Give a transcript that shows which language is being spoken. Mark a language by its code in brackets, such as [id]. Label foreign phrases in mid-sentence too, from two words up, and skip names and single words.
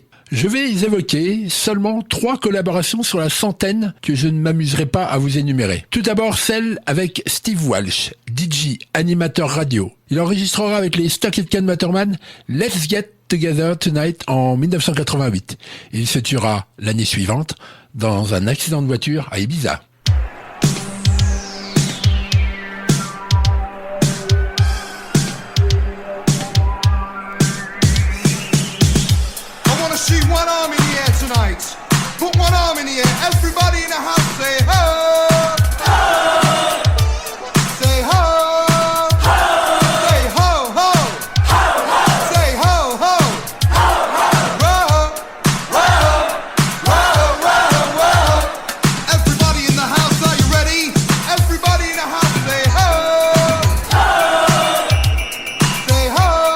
[fr] Je vais évoquer seulement 3 collaborations sur la centaine que je ne m'amuserai pas à vous énumérer. Tout d'abord celle avec Steve Walsh, DJ, animateur radio. Il enregistrera avec les Stock Aitken Waterman Let's Get Together Tonight en 1988. Il se tuera l'année suivante dans un accident de voiture à Ibiza. [en] See one arm in the air tonight. Put one arm in the air. Everybody in the house say ho. Ho. Say ho. Ho. Say ho ho. Ho ho. Say ho ho. Ho ho. Whoa. Whoa. Whoa. Whoa. Everybody in the house, are you ready? Everybody in the house say ho. Ho. Say ho.